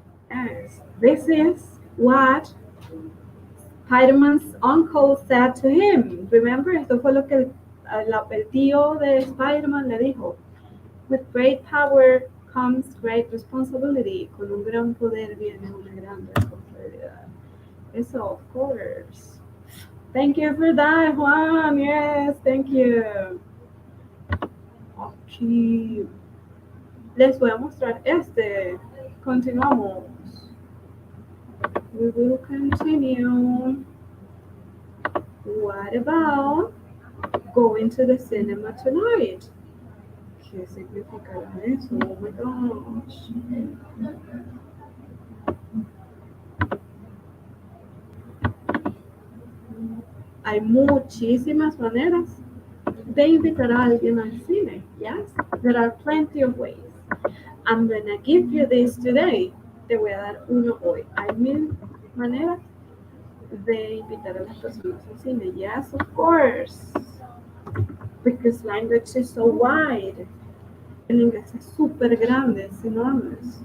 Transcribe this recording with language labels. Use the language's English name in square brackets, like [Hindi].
[English] Yes, this is what Spider-Man's uncle said to him. Remember, [Spanish] esto fue lo que el tío de Spider-Man le dijo. [English] With great power comes great responsibility. [Spanish] Con un gran poder viene una gran responsabilidad. Eso, [English] of course. Thank you for that, Juan. Yes, thank you. Okay. [Spanish] Les voy a mostrar este. Continuamos. [English] We will continue. What about going to the cinema tonight? [Spanish] ¿Qué significará eso? [English] Oh my gosh. [Spanish] Hay muchísimas maneras de invitar a alguien al cine. [English] Yes, there are plenty of ways. I'm gonna give you this today. [Spanish] Te voy a dar uno hoy. Hay 1000 maneras de invitar a las personas al cine. [English] Yes, of course. Because language is so wide. [Spanish] El inglés es súper grande, es enorme.